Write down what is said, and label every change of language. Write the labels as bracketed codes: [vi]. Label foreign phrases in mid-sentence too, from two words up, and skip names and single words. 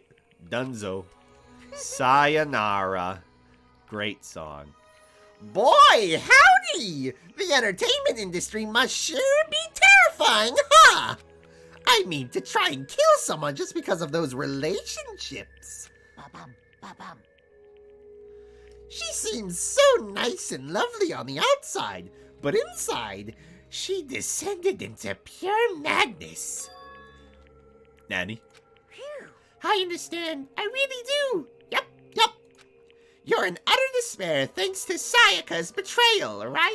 [en] Dunzo. Sayonara. Great song. Boy, howdy! The entertainment industry must sure be terrifying, huh? I mean, to try and kill someone just because of those relationships. Ba-bum, ba-bum. She seems so nice and lovely on the outside, but inside, she descended into pure madness. Nanny? I understand. I really do. Yep. You're in utter despair thanks to Sayaka's betrayal, right?